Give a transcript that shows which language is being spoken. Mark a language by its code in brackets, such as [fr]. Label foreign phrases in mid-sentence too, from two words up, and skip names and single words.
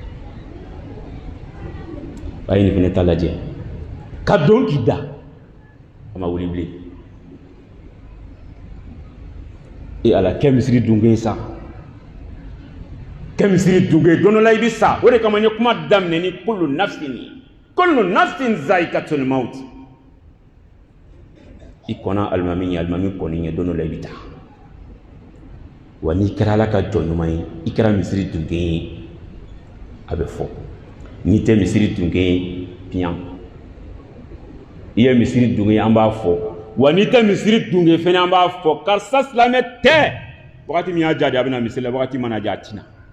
[bm] a ye nin fɛnɛ ta lajɛ ka don k'i da a ma wuli bilen ala kɛ misiri dunke sa kɛ misiri dunke don dɔ la i bɛ sa o de kama n ye kuma daminɛ ni [ar] كل نفس ذائقة الموت [bm] i kɔnna alimami kɔni ye don dɔ la i bɛ taa wa n'i kɛra ala ka jɔnɲuman ye i kɛra misiri dunke ye a bɛ fɔ n'i tɛ misiri dunke ye piyan i ye misiri dunke an b'a fɔ wa n'i tɛ misiri dunke fɛnɛ an b'a fɔ karisa silamɛ tɛ wagati min y'a diya de a bɛna misiri la wagati mana diya a tina